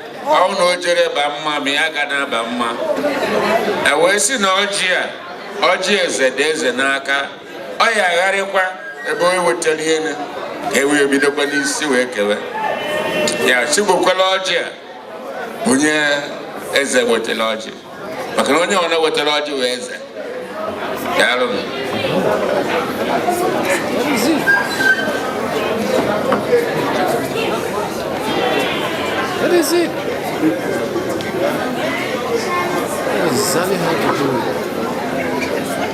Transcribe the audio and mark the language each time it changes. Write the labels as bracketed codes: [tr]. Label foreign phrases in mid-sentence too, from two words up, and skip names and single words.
[ig] Ọ na o jere ba mma, ma ya ga na-aba mma. E wee sị na ọjị a, ọjị eze dị eze n'aka. Ọ ya agharịkwa ebe o wetara ihe na ka e wee bidokwa n'isi wee kewe. Ya, sigbukwala ọjị a, onye eze wetara ọjị. Maka na onye ọ na-wetara ọjị wee eze. Daalụ m. [en] What is it? What is it? What does Zali have to do with it?